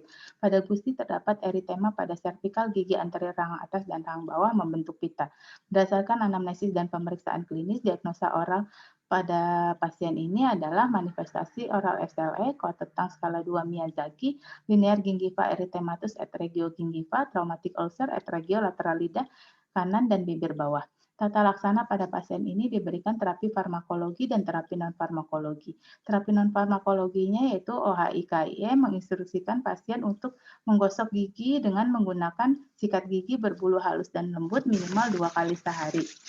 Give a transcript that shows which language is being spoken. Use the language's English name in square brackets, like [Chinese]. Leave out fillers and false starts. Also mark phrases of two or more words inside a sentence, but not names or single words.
[Indonesian] Pada gusi terdapat eritema pada servikal gigi anterior rahang atas dan rahang bawah membentuk pita. Berdasarkan anamnesis dan pemeriksaan klinis, diagnosa oral pada pasien ini adalah manifestasi oral SLE, kuartet tang skala 2 Miyazaki, [English] linear gingiva erythematus [Latin] et regio gingiva, [English] traumatic ulcer [Latin] et regio lateral [Indonesian] lidah kanan dan bibir bawah. Tata laksana pada pasien ini diberikan terapi farmakologi dan terapi non-farmakologi. Terapi non-farmakologinya yaitu OHI-KIE menginstruksikan pasien untuk menggosok gigi dengan menggunakan sikat gigi berbulu halus dan lembut minimal 2 kali sehari.